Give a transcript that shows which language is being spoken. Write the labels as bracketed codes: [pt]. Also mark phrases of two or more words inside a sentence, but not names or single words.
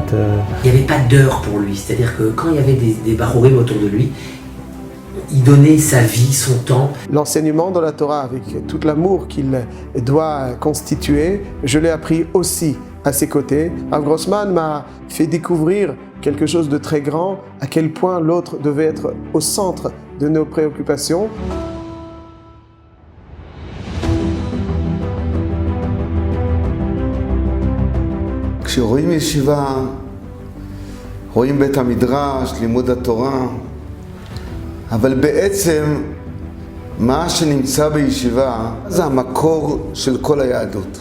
[fr] Il n'y avait pas d'heure pour lui, c'est-à-dire que quand il y avait des barourim autour de lui, il donnait sa vie, son temps. L'enseignement de la Torah avec tout l'amour qu'il doit constituer, je l'ai appris aussi à ses côtés. Rav Grossman m'a fait découvrir quelque chose de très grand, à quel point l'autre devait être au centre de nos préoccupations. [he] כשרואים ישיבה, רואים בית המדרש, לימוד התורה, אבל בעצם מה שנמצא בישיבה זה המקור של כל היהדות.